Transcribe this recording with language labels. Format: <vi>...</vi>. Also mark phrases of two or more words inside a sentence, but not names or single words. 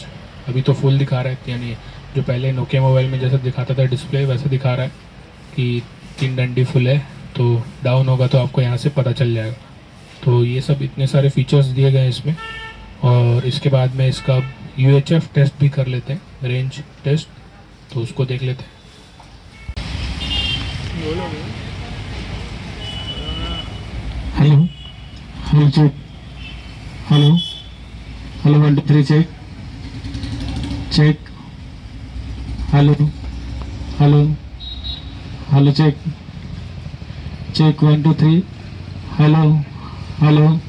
<hi>अभी तो फुल दिखा रहा है, यानी जो पहले नोकिया मोबाइल में जैसा दिखाता था डिस्प्ले, वैसे दिखा रहा है कि 3 डंडी फुल है। तो डाउन होगा तो आपको यहाँ से पता चल जाएगा। तो ये सब इतने सारे फीचर्स दिए गए हैं इसमें। और इसके बाद में इसका</hi> <en>UHF test</en> <hi>भी कर लेते हैं,</hi> <en>range test,</en> <hi>तो उसको देख लेते हैं।</hi> <en>hello hello check, hello hello 1 2 3 check check, hello hello hello check check 1 2 3, hello hello</en>